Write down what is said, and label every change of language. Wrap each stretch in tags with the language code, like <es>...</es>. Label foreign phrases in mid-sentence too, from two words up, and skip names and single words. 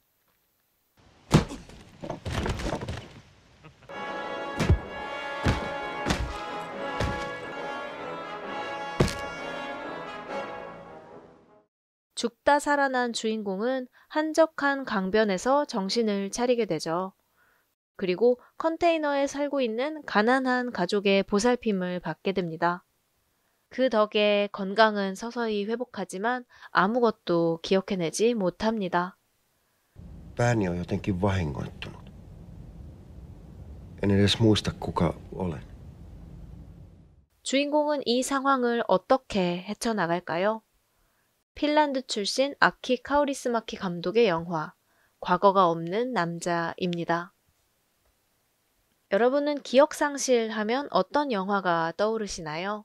<ko>죽다 살아난 주인공은 한적한 강변에서 정신을 차리게 되죠. 그리고 컨테이너에 살고 있는 가난한 가족의 보살핌을 받게 됩니다. 그 덕에 건강은 서서히 회복하지만 아무것도 기억해내지 못합니다.</ko> <fi>Pääni on jotenkin vahingoittunut. En edes muista, kuka olen.</fi> <ko>주인공은 이 상황을 어떻게 헤쳐나갈까요? 핀란드 출신 아키 카우리스마키 감독의 영화 과거가 없는 남자입니다. 여러분은 기억상실 하면 어떤 영화가 떠오르시나요?</ko>